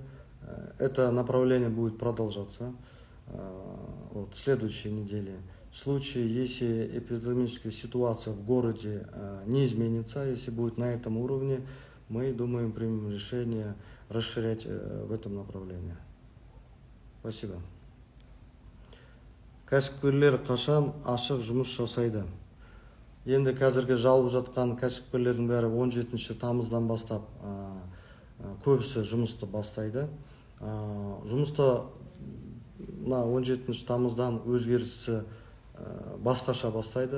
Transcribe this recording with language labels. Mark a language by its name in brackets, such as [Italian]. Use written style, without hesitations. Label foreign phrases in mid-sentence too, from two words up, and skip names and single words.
[Russian] Это направление будет продолжаться в следующей неделе. В случае, если эпидемическая ситуация в городе не изменится, если будет на этом уровне, мы, думаем, примем решение расширять в этом направлении. Спасибо. [Kazakh] Кәсіпкерлер қашан ашық жұмыс жасайды? Енді қазіргі жалып жатқан кәсіпкерлердің бәрі 17 тамыздан бастап көбісі жұмысты бастайды. Жұмысты 17 тамыздан өзгерісі басқаша бастайды.